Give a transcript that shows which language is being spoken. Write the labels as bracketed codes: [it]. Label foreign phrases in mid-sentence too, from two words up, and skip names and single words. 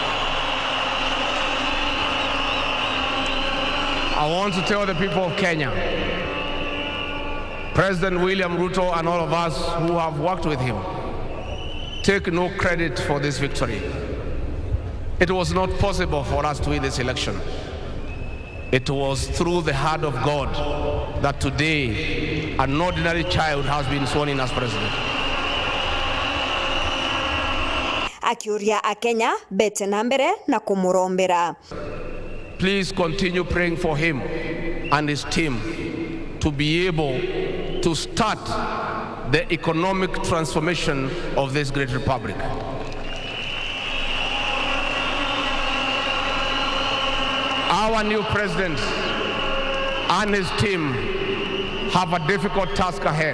[en] I want to tell the people of Kenya, President William Ruto and all of us who have worked with him, take no credit for this victory. It was not possible for us to win this election. It was through the hand of God that today an ordinary child has been sworn in as president. [mer] Akiuria Akenya bete na mbere na kumurombera. [en] Please continue praying for him and his team to be able to start the economic transformation of this great republic. Our new president and his team have a difficult task ahead.